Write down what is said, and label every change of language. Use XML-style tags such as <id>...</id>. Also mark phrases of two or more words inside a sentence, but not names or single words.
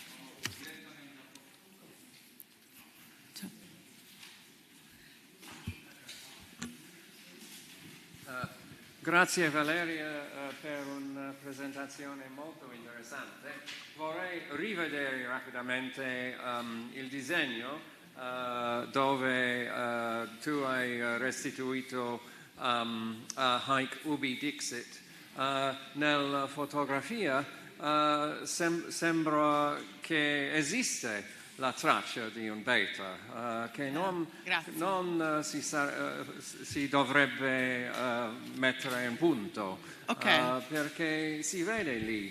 <it>Grazie Valeria per una presentazione molto interessante. Vorrei rivedere rapidamente il disegno dove tu hai restituito</it> <la>Haec ubi dixit.</la> <it>Nella fotografia sembra che esiste la traccia di un beta che non si dovrebbe mettere in punto, perché si vede lì.</it>